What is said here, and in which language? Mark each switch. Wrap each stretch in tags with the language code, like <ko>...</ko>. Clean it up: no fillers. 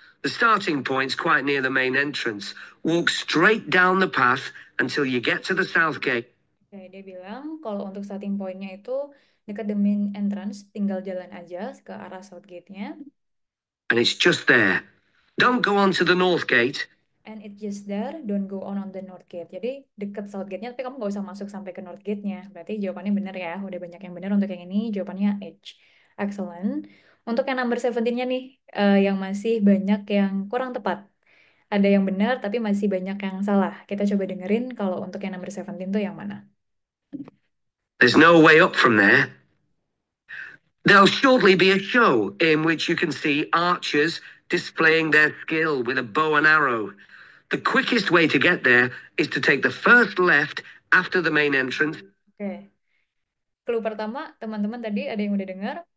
<en>The starting point's quite near the main entrance. Walk straight down the path until you get to the south gate.</en> <id>Oke, dia bilang kalau untuk starting point-nya itu dekat</id> <en>the main entrance,</en> <id>tinggal jalan aja ke arah south gate-nya.</id> <en>And it's just there. Don't go on to the north gate. And it's just there, don't go on the north gate.</en> <id>Jadi dekat south gate-nya, tapi kamu nggak usah masuk sampai ke north gate-nya. Berarti jawabannya benar ya. Udah banyak yang benar untuk yang ini. Jawabannya H. Excellent. Untuk yang number 17-nya nih, yang masih banyak yang kurang tepat. Ada yang benar, tapi masih banyak yang salah. Kita coba dengerin kalau untuk yang number 17 tuh yang mana.</id> <en>There's no way up from there. There'll shortly be a show in which you can see archers displaying their skill with a bow and arrow. The quickest way to get there is to take the first left after the main entrance. Oke.</en> <id>Clue pertama, teman-teman tadi ada yang udah dengar.</id>